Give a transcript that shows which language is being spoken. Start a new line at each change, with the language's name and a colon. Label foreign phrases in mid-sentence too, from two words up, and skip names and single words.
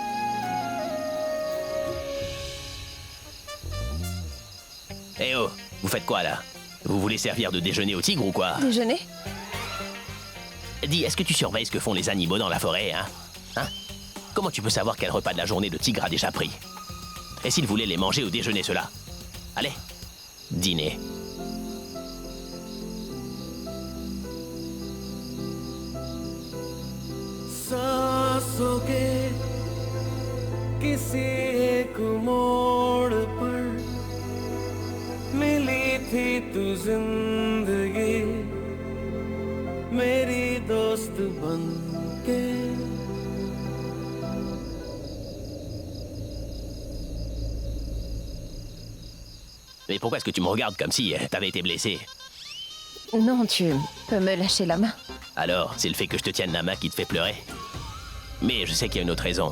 French: Eh oh, vous faites quoi là? Vous voulez servir de déjeuner au tigre ou quoi? Déjeuner? Dis, est-ce que tu surveilles ce que font les animaux dans la forêt, hein? Hein? Comment tu peux savoir quel repas de la journée le tigre a déjà pris? Et s'il voulait les manger au déjeuner, ceux-là? Allez, dîner.
Hindi: सांसों के किसी एक मोड़ पर मिली थी तू जिंदगी मेरी दोस्त बन के
French: Mais pourquoi est-ce que tu me regardes comme si t'avais été blessé? Non, tu peux me lâcher la main. Alors, c'est le fait que je te tienne la main qui te fait pleurer? Mais je sais qu'il y a une autre raison.